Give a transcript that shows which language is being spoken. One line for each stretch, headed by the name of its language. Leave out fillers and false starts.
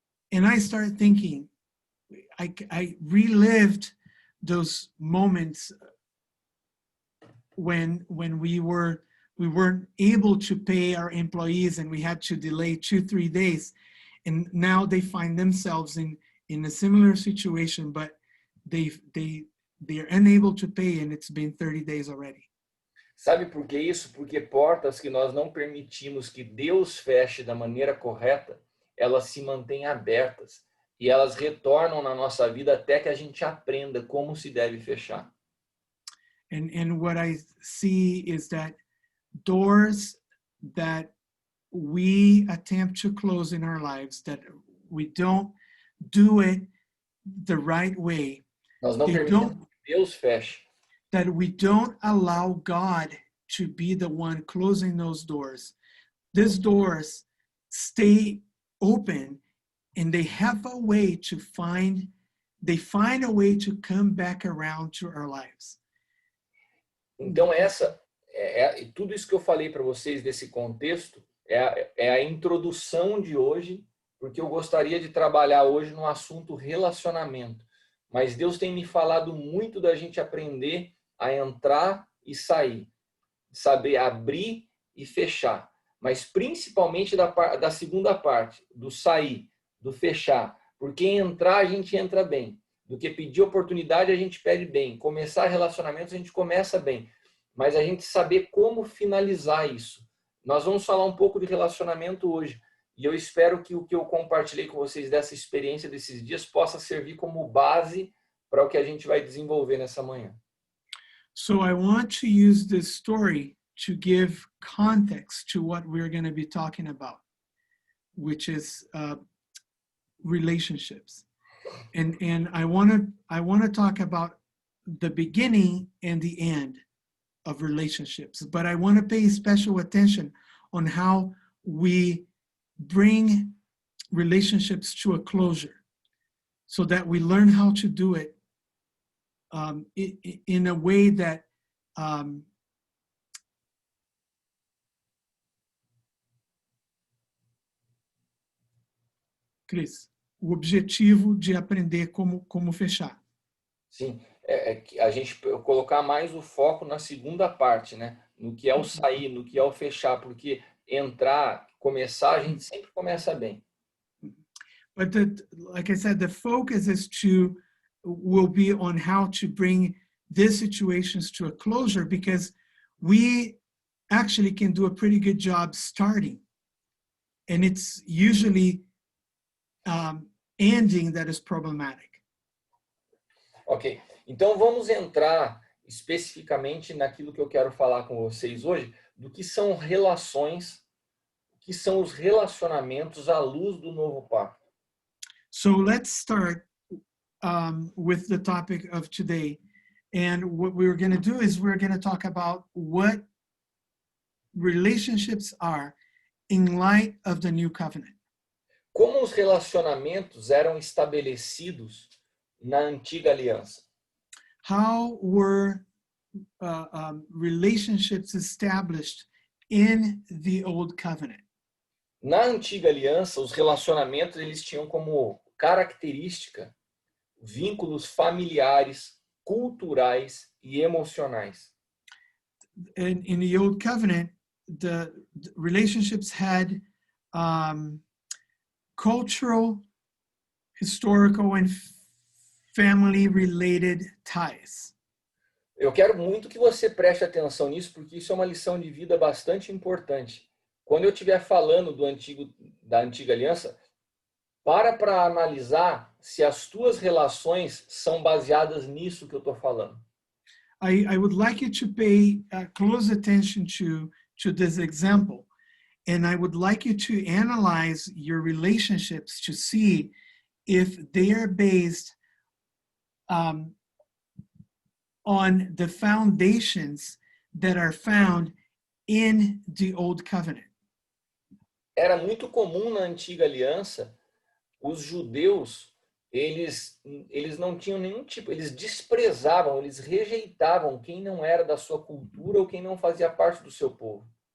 English: And I started thinking, I relived those moments when we weren't able to pay our employees and we had to delay 2-3 days. And now they find themselves in a similar situation, but they're unable to pay, and it's been 30 days already.
Portuguese: Sabe por que isso? Porque portas que nós não permitimos que Deus feche da maneira correta, elas se mantêm abertas e elas retornam na nossa vida até que a gente aprenda como se deve fechar.
English: And what I see is that doors that we attempt to close in our lives, that we don't do it the right way,
Portuguese: Nós não permitimos que Deus feche.
English: that we don't allow God to be the one closing those doors. These doors stay open, and they have a way to find a way to come back around to our lives.
Portuguese: Então tudo isso que eu falei para vocês desse contexto é a introdução de hoje, porque eu gostaria de trabalhar hoje no assunto relacionamento. Mas Deus tem me falado muito da gente aprender a entrar e sair, saber abrir e fechar, mas principalmente da segunda parte, do sair, do fechar, porque entrar a gente entra bem, do que pedir oportunidade a gente pede bem, começar relacionamentos a gente começa bem, mas a gente saber como finalizar isso. Nós vamos falar um pouco de relacionamento hoje, e eu espero que o que eu compartilhei com vocês dessa experiência desses dias possa servir como base para o que a gente vai desenvolver nessa manhã.
English: So I want to use this story to give context to what we're going to be talking about, which is relationships. And I want to talk about the beginning and the end of relationships, but I want to pay special attention on how we bring relationships to a closure so that we learn how to do it in a way that Cris,
Portuguese: o objetivo de aprender como fechar. Sim, que a gente colocar mais o foco na segunda parte, né? No que é o sair, no que é o fechar, porque entrar, começar, a gente sempre começa bem.
English: But like I said, the focus will be on how to bring these situations to a closure, because we actually can do a pretty good job starting. And it's usually ending that is problematic.
Portuguese: Ok, então vamos entrar especificamente naquilo que eu quero falar com vocês hoje, do que são relações, o que são os relacionamentos à luz do novo pacto.
English: So let's start with the topic of today. And what we're going to do is we're going to talk about what relationships are in light of the new covenant.
Portuguese: Como os relacionamentos eram estabelecidos na antiga aliança?
English: How were relationships established in the old covenant?
Portuguese: Na antiga aliança, os relacionamentos eles tinham como característica vínculos familiares, culturais e emocionais.
English: In the old covenant, the relationships had cultural, historical, and family-related ties.
Portuguese: Eu quero muito que você preste atenção nisso, porque isso é uma lição de vida bastante importante. Quando eu estiver falando da antiga aliança, para analisar se as tuas relações são baseadas nisso que eu estou falando.
English: I would like you to pay close attention to this example, and I would like you to analyze your relationships to see if they are based on the foundations that are found in the old covenant.
Portuguese: Era muito comum na antiga aliança os judeus, eles não tinham nenhum tipo, eles desprezavam, eles rejeitavam quem não era da sua cultura ou quem não fazia parte do seu povo.